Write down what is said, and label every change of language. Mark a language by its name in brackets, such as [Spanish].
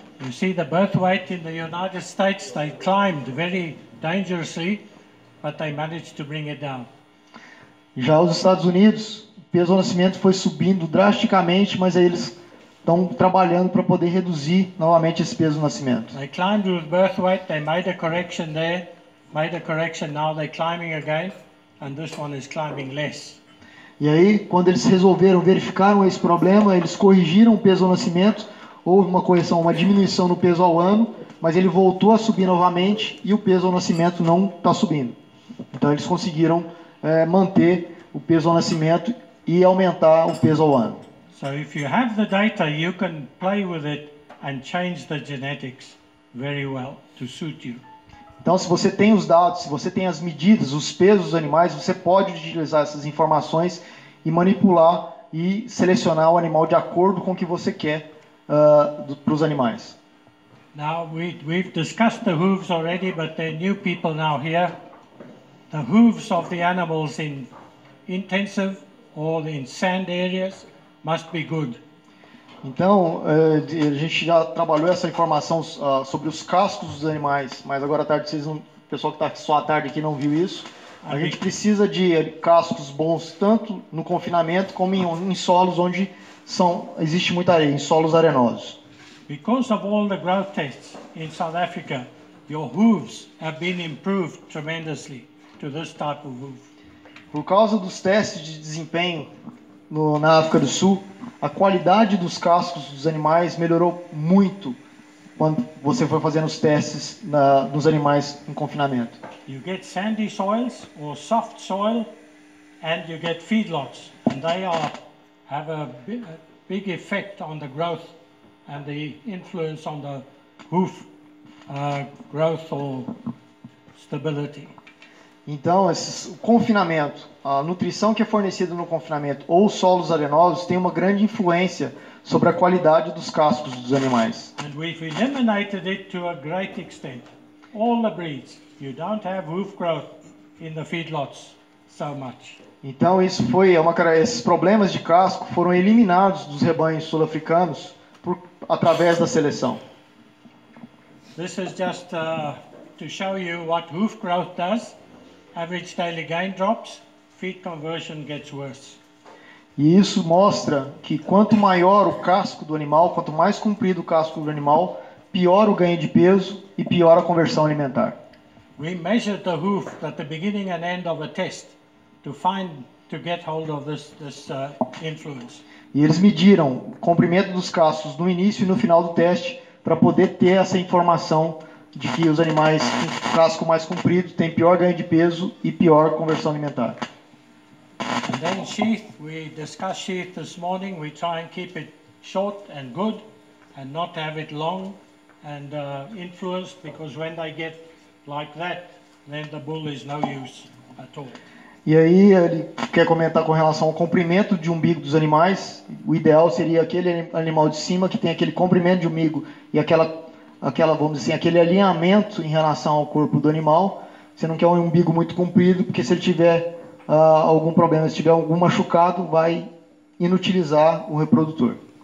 [English] You see the birth weight in the United States, they climbed very dangerously, but they managed to bring it down. [Portuguese] Já os Estados Unidos, o peso ao nascimento foi subindo drasticamente, mas aí eles estão trabalhando para poder reduzir novamente esse peso ao nascimento. [English] They climbed with birth weight, they made a correction there, made a correction, now they're climbing again, and this one is climbing less. [Portuguese] E aí, quando eles verificaram esse problema, eles corrigiram o peso ao nascimento, houve uma correção, uma diminuição no peso ao ano, mas ele voltou a subir novamente e o peso ao nascimento não está subindo. Então eles conseguiram manter o peso ao nascimento e aumentar o peso ao ano. [English] So if you have the data, you can play with it and change the genetics very well to suit you. [Portuguese] Então, se você tem os dados, se você tem as medidas, os pesos dos animais, você pode utilizar essas informações e manipular e selecionar o animal de acordo com o que você quer para os animais. [English] Now we've discussed the hooves already, but there are new people now here. The hooves of the animals in intensive or in sand areas must be good. [Portuguese] Então, a gente já trabalhou essa informação sobre os cascos dos animais, mas agora à tarde, o pessoal que está só à tarde aqui não viu isso. A gente precisa de cascos bons tanto no confinamento como em solos onde existe muita areia, em solos arenosos. [English] Because of all the growth tests in South Africa, your hooves have been improved tremendously to this type of hoof. [Portuguese] Por causa dos testes de desempenho na África do Sul, a qualidade dos cascos dos animais melhorou muito quando você for fazendo os testes nos animais em confinamento. [English] You get sandy soils or soft soil and you get feedlots, and they have a big effect on the growth and the influence on the hoof growth or stability. [Portuguese] Então, o confinamento, a nutrição que é fornecida no confinamento ou solos arenosos tem uma grande influência sobre a qualidade dos cascos dos animais. [English] And we've eliminated it to a great extent. All the breeds, you don't have hoof growth in the feedlots so much. [Portuguese] Então, esses problemas de casco foram eliminados dos rebanhos sul-africanos através da seleção. [English] This is just to show you what hoof growth does. Average daily gain drops, feed conversion gets worse. [Portuguese] E isso mostra que quanto maior o casco do animal, quanto mais comprido o casco do animal, pior o ganho de peso e pior a conversão alimentar. [English] We measured the hoof at the beginning and end of a test to get hold of this influence. [Portuguese] E eles mediram o comprimento dos cascos no início e no final do teste para poder ter essa informação de que os animais com casco mais comprido têm pior ganho de peso e pior conversão alimentar. [English] And then sheath, we discussed sheath this morning. We try and keep it short and good and not have it long and influenced, because when they get like that, then the bull is no use at all. [Portuguese] E aí ele quer comentar com relação ao comprimento de umbigo dos animais. O ideal seria aquele animal de cima que tem aquele comprimento de umbigo e aquela vamos dizer assim, aquele alinhamento em relação ao corpo do animal. Você não quer um umbigo muito comprido, porque se ele tiver algum problema, se tiver algum machucado, vai inutilizar o reprodutor.